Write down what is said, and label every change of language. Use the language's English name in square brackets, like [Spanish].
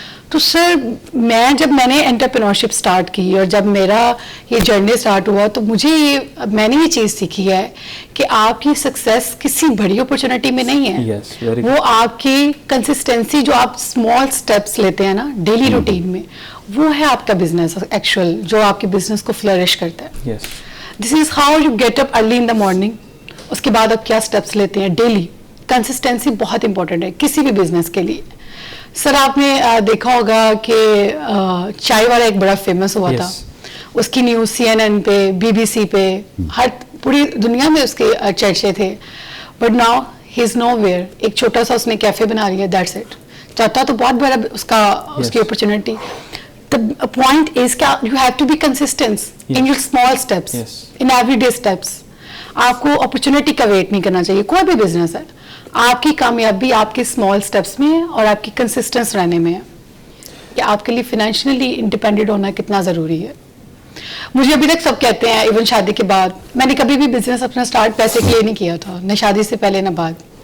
[Urdu] تو سر جب میں نے انٹرپرینورشپ سٹارٹ کی اور جب میرا یہ جرنی سٹارٹ ہوا تو میں نے یہ چیز سیکھی ہے کہ آپ کی سکسیس کسی بڑی اپرچونٹی میں نہیں ہے. وہ آپ کی کنسسٹنسی, جو آپ اسمال اسٹیپس لیتے ہیں نا ڈیلی روٹین میں, وہ ہے آپ کا بزنس ایکچوئل, جو آپ کے بزنس کو فلرش کرتا ہے. [English] This is how you get up early in the morning. [Urdu] اس کے بعد آپ کیا اسٹیپس لیتے ہیں ڈیلی. کنسسٹنسی بہت امپورٹنٹ ہے کسی بھی بزنس کے لیے. سر آپ نے دیکھا ہوگا کہ چائے والا ایک بڑا فیمس ہوا تھا, اس کی نیوز CNN پہ, BBC پہ, ہر پوری دنیا میں اس کے چرچے تھے. [English] But now he is nowhere. [Urdu] ایک چھوٹا سا اس نے کیفے بنا لیا, [English] That's it. [Urdu] چاہتا تو بہت بڑا اس کی opportunity. [English] The point is that you have to be consistent in your small steps, in everyday steps. [Urdu] آپ کو اپرچونٹی کا ویٹ نہیں کرنا چاہیے. کوئی بھی بزنس ہے, آپ کی کامیابی آپ کے اسمال اسٹیپس میں ہے اور آپ کی کنسسٹنس رہنے میں ہے. کہ آپ کے لیے فائنینشلی انڈیپینڈنٹ ہونا کتنا ضروری ہے. مجھے ابھی تک سب کہتے ہیں, ایون شادی کے بعد, میں نے کبھی بھی بزنس اپنا اسٹارٹ پیسے کے لیے نہیں کیا تھا, نہ شادی سے پہلے نہ بعد.